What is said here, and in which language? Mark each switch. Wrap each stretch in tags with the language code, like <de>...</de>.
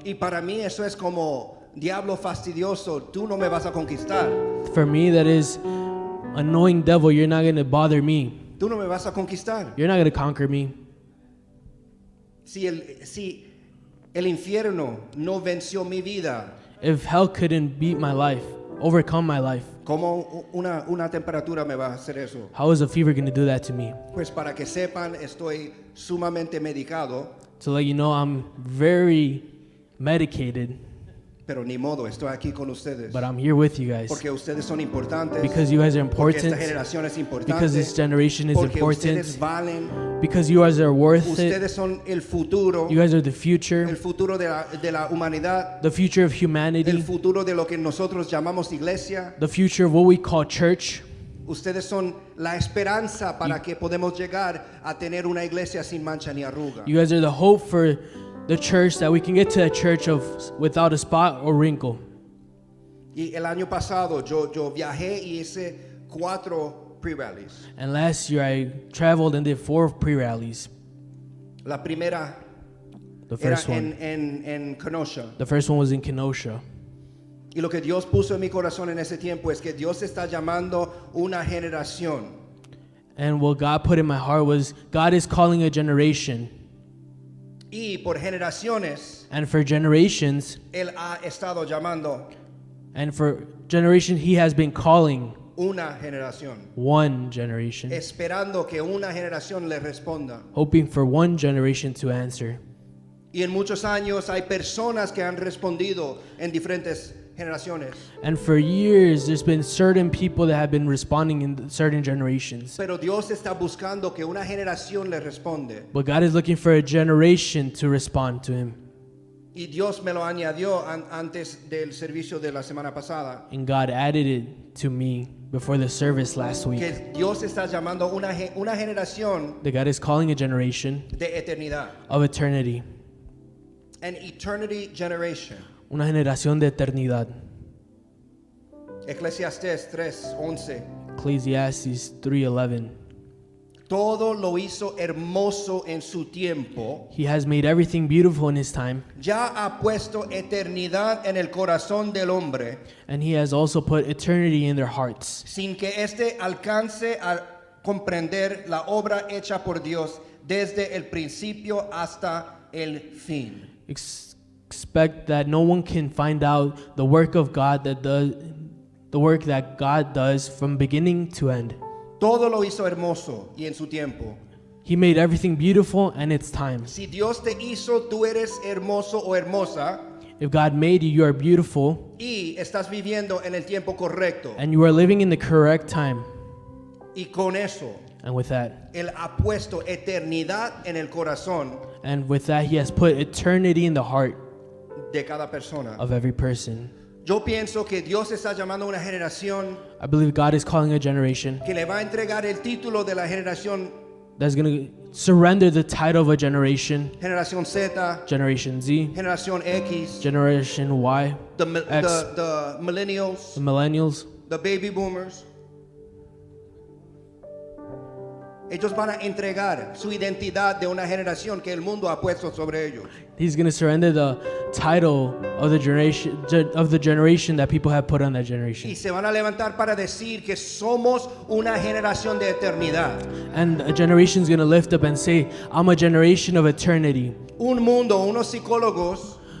<es>Y para mí eso es como diablo fastidioso, tú no me vas a conquistar.</es> <en>For me, that is annoying devil, you're not going to bother me.</en> <es>Tú no me vas a conquistar.</es> <en>You're not going to conquer me.</en> <es>Si el infierno no venció mi vida,</es> <en>If hell couldn't beat my life, overcome my life,</en> <es>¿cómo una temperatura me va a hacer eso?</es> <en>how is a fever going to do that to me?</en> <es>Pues para que sepan, estoy sumamente medicado,</es> <en>to let you know I'm very medicated,</en> <es>pero ni modo, estoy aquí con ustedes.</es> <en>but I'm here with you guys.</en> <es>Porque ustedes son importantes.</es> <en>Because you guys are</en> <es>Porque esta</es> <en>important.</en> <es>generación es importante.</es> <en>Because this generation is</en> <es>Porque</es> <en>important.</en> <es>ustedes valen.</es> <en>Because you guys are worth it.</en> <es>Ustedes son el futuro.</es> <en>You guys are the future.</en> <es>El futuro de la humanidad.</es> <en>The future of humanity.</en> <es>El futuro de lo que nosotros llamamos iglesia.</es> <en>The future of what we call church.</en> <es>Ustedes son la esperanza para que podamos llegar a tener una iglesia sin mancha ni arruga.</es> <en>You guys are the hope for the church, that we can get to a church of without a spot or wrinkle.</en> <es>Y el año pasado yo viajé y hice 4 pre-rallies.</es> <en>And last year I traveled and did 4 pre-rallies.</en> <es>La primera</es> <en>The</en> <es>era</es> <en>first one.</en> <es>en Kenosha.</es> <en>The first one was in Kenosha.</en> <es>Y lo que Dios puso en mi corazón en ese tiempo es que Dios está llamando una generación.</es> <en>And what God put in my heart was God is calling a generation.</en> <es>Y por generaciones,</es> <en>And for generations,</en> <es>Él ha estado llamando</es> <en>and for generation He has been calling</en> <es>una generación.</es> <en>one generation,</en> <es>Esperando que una generación le responda.</es> <en>hoping for one generation to answer.</en> <es>Y en muchos años hay personas que han respondido en diferentes generaciones.</es> <en>And for years, there's been certain people that have been responding in certain generations.</en> <es>Pero Dios está buscando que una generación le responde.</es> <en>But God is looking for a generation to respond to Him.</en> <es>Y Dios me lo añadió antes del servicio de la semana pasada.</es> <en>And God added it to me before the service last week.</en> <es>Que Dios está llamando una generación</es> <en>That God is calling a generation</en> <es>de eternidad.</es> <en>of eternity. An eternity generation.</en> <es>Una generación de eternidad. Eclesiastés 3:11.</es> <en>Ecclesiastes 3:11.</en> <es>Todo lo hizo hermoso en su tiempo.</es> <en>He has made everything beautiful in His time.</en> <es>Ya ha puesto eternidad en el corazón del hombre,</es> <en>And He has also put eternity in their hearts,</en> <es>sin que éste alcance a comprender la obra hecha por Dios desde el principio hasta el fin.</es> <en>expect that no one can find out the work of God the work that God does from beginning to end.</en> <es>Todo lo hizo hermoso y en su tiempo.</es> <en>He made everything beautiful and its time.</en> <es>Si Dios te hizo, tú eres hermoso o hermosa.</es> <en>If God made you, you are beautiful</en> <es>Y estás viviendo en el tiempo correcto.</es> <en>and you are living in the correct time.</en> <es>Y con eso,</es> <en>And with that,</en> <es>Él ha puesto eternidad en el corazón</es> <en>He has put eternity in the heart</en> <es>de cada persona.</es> <en>of every person.</en> <es>Yo pienso que Dios está llamando a una generación</es> <en>I believe God is calling a generation</en> <es>que le va a entregar el título de la generación</es> <en>that's going to surrender the title of a generation,</en> <es>Generación Z,</es> <en>Generation Z,</en> <es>Generación X,</es> <en>Generation Y, the X, millennials, the millennials. the baby boomers.</en> <es>Ellos van a entregar su identidad de una generación que el mundo ha puesto sobre ellos.</es> <en>He's going to surrender the title of the generation that people have put on that generation.</en> <es>Y se van a levantar para decir que somos una generación de eternidad.</es> <en>And a generation is going to lift up and say, I'm a generation of eternity.</en> <es>Un mundo, unos psicólogos</es>